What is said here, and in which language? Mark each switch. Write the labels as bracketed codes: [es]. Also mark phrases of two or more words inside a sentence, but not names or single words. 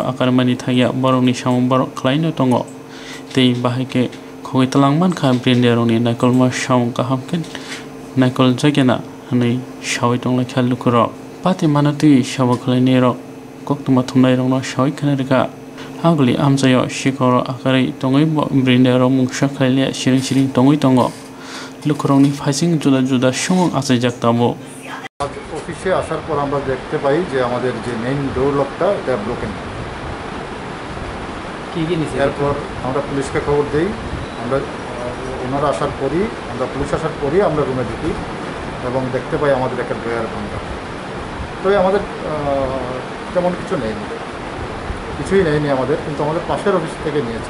[trp] akarmani thaya borokni samung borok khlaino tongo tei bahaike khogoi tlang mankha brinderogni naikolma samung kahamken naikol jagena hanai shawai tongla khalu kuro pati manati shaboklainero koktoma thumnai rongno shawai khanerka agli amjayo sikoro akarai tongoi brindero mungsa khaile siring siring tongoi tongo lukurongni ফাইসিং juda juda সমং আচাইজাক তাবো [bn] অফিসে আসার পর আমরা দেখতে পাই যে আমাদের যে [en] main door [bn] লকটা এটা ব্রোকেন কি নিছে এরপর আমরা পুলিশকে খবর দেই আমরা ওনারা আসার পরই পুলিশ আসার পরই আমরা রুমে ঢুকি এবং দেখতে পাই আমাদের একটা ড্রয়ার ভাঙা তো আমাদের তেমন কিছু নেয়নি কিছুই নেয়নি আমাদের কিন্তু আমাদের পাশের অফিস থেকে নিয়েছে